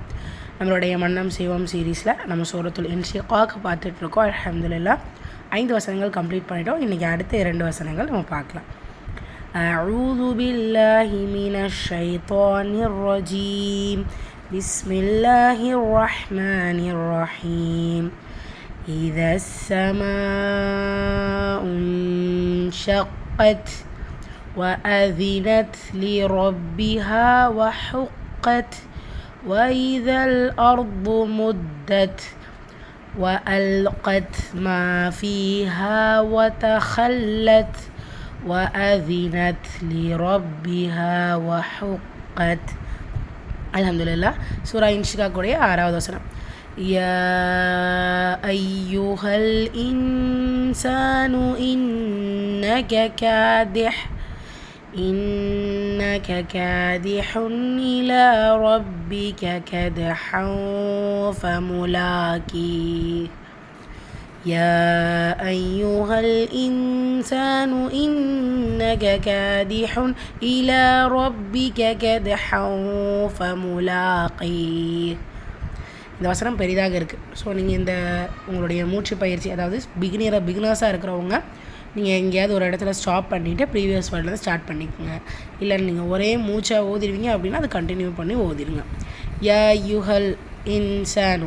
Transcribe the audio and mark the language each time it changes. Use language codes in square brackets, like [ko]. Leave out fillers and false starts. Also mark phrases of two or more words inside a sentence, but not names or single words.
[ta] நம்மளுடைய மன்னம் செய்வோம் சீரீஸில் நம்ம சூரத்துல் இன்ஷிகாக் பார்த்துட்ருக்கோம். அல்ஹம்துலில்லாஹ் 5 வசனங்கள் கம்ப்ளீட் பண்ணிட்டோம். இன்றைக்கி அடுத்த 2 வசனங்கள் நம்ம பார்க்கலாம். [ar] أعوذ بالله من الشيطان الرجيم. بسم الله الرحمن الرحيم. إذا السماء انشقت وأذنت لربها وحقت وإذا الأرض مدت وألقت ما فيها وتخلت وأذنت لربها وحقت. [ta] அல்ஹம்துலில்லாஹ். சூரா இன்ஷிகாக் உடைய 6வது வசனம். [ar] يا أيها الإنسان إنك كادح إلى ربك كدحا فملاقيه. يا أيها الإنسان إنك كادح إلى ربك كدحا فملاقيه. [ta] இந்த வசனம் பெரிதாக இருக்குது. ஸோ நீங்கள் இந்த உங்களுடைய மூச்சு பயிற்சி, அதாவது பிகினர்ஸாக இருக்கிறவங்க நீங்கள் எங்கேயாவது ஒரு இடத்துல ஸ்டாப் பண்ணிவிட்டு [en] previous wordலேருந்து [ta] ஸ்டார்ட் பண்ணிக்கோங்க. இல்லை நீங்கள் ஒரே மூச்சாக ஓதிடுவீங்க அப்படின்னா அது கண்டினியூ பண்ணி ஓதிடுங்க. [ar] يا أيها الإنسان.